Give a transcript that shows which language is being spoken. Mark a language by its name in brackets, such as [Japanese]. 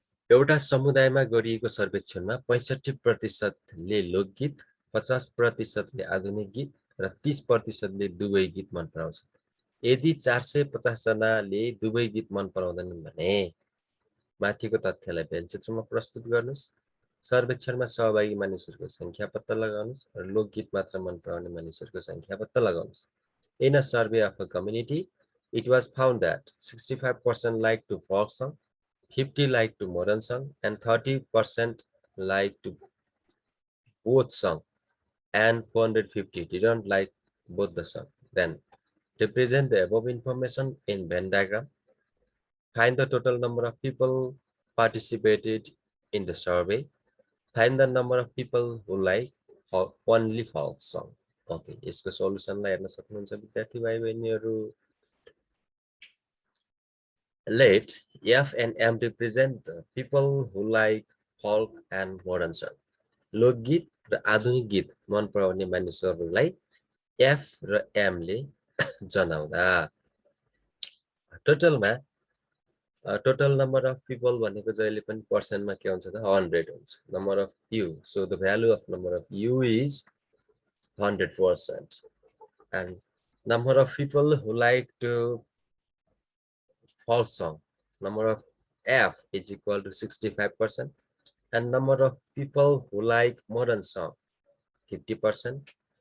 [Nepali] एउटा समुदायमा गरिएको सर्वेक्षणमा 65%ले लोकगीत, 50%ले आधुनिक गीत र 30%ले दुवै गीत मन पराउँछ. यदि 450 जनाले दुवै गीत मन पराउँदैनन् भने माथिको तथ्यलाई व्यञ्जचित्रमा प्रस्तुत गर्नुस्. सर्वेक्षणमा सहभागी मानिसहरूको संख्या पत्ता लगाउनुस् र लोकगीत मात्र मन पराउने मानिसहरूको संख्या पत्ता लगाउनुस्. [English] In a survey of a community, it was found that 65% liked to folk song, 50 liked to modern song, and 30% liked to both song, and 450 didn't like both the song. Then, represent the above information in Venn diagram. Find the total number of people participated in the survey. Find the number of people who like only folk song. [Nepali] Okay, यसको सोलुसनलाई हेर्न सक्नुहुन्छ विद्यार्थी भाइ बहिनीहरू. [English] Let F and M represent the people who like folk and modern song. [Nepali] लोकगीत र आधुनिक गीत मन पराउने मानिसहरूलाई F र M ले जनाउँदा टोटलमा [English] total number of people [Nepali] भनेको जहिले पनि पर्सेन्टमा के हुन्छ त 100 हुन्छ. [English] Number of U, so the value of number of U is 100%. And number of people who like to folk song, number of F is equal to 65%. And number of people who like modern song, 50%.